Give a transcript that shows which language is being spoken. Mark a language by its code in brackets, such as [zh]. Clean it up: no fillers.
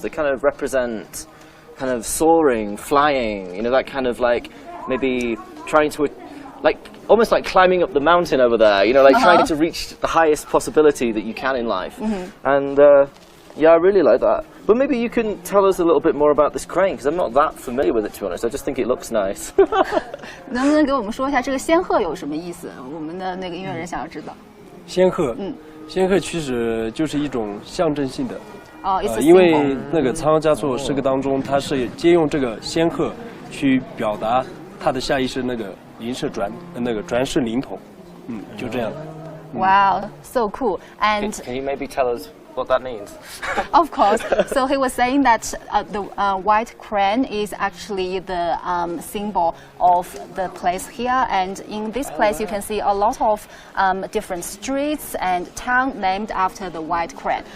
[en] They kind of represent kind of soaring, flying, you know, that kind of like maybe trying to like almost like climbing up the mountain over there, you know, like trying to reach the highest possibility that you can in life. And yeah, I really like that. But maybe you can tell us a little bit more about this crane, because I'm not that familiar with it, to be honest. I just think it looks nice. [zh] 能不能给我们说一下这个仙鹤有什么意思？我们的那个音乐人想要知道。仙鹤，仙鹤其实就是一种象征性的。哦，因为那个仓嘉措诗歌当中，它是借用这个仙鹤去表达他的下意识那个灵是那个转世灵童，就这样。 [en] Wow, so cool. And Can you maybe tell us what that means? of course. So he was saying that the white crane is actually the symbol of the place here, and in this place you can see a lot of different streets and town named after the white crane.